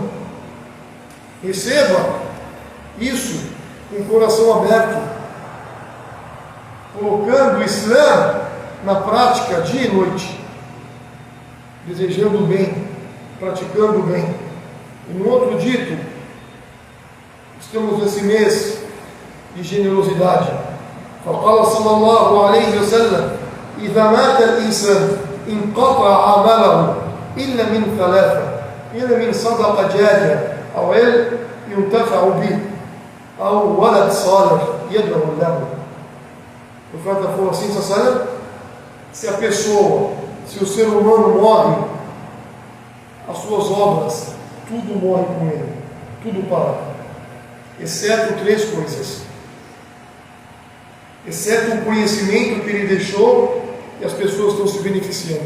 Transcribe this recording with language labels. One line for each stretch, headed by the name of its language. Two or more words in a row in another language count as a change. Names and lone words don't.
Portuguese: Receba isso com o coração aberto, colocando o Islã na prática dia e noite, desejando o bem, praticando o bem. E no outro dito, estamos nesse mês de generosidade,
Arabic: فقال صلى الله عليه وسلم إذا مات الإنسان انقطع عمله إلا من ثلاثة: إلا من صدقة جارية أو علم ينتفع به أو ولد صالح يدعو له.
Portuguese: O profeta falou assim, se a pessoa, se o ser humano morre, as suas obras, tudo morre com ele, tudo para, exceto três coisas: exceto o conhecimento que ele deixou e as pessoas estão se beneficiando.